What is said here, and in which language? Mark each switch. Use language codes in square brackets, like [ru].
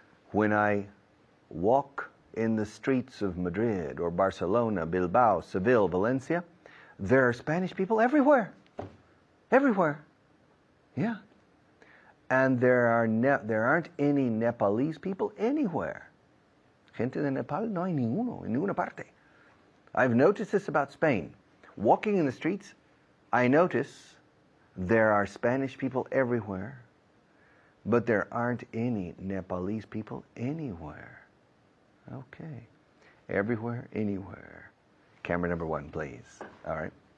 [en] When I walk in the streets of Madrid or Barcelona, Bilbao, Seville, Valencia, there are Spanish people everywhere. Everywhere. Yeah. And there aren't any Nepalese people anywhere. [es] Gente de Nepal no hay ninguno, en ninguna parte. [en] I've noticed this about Spain. Walking in the streets, I notice there are Spanish people everywhere, but there aren't any Nepalese people anywhere. Okay. Everywhere, anywhere. Camera number 1, please. All right.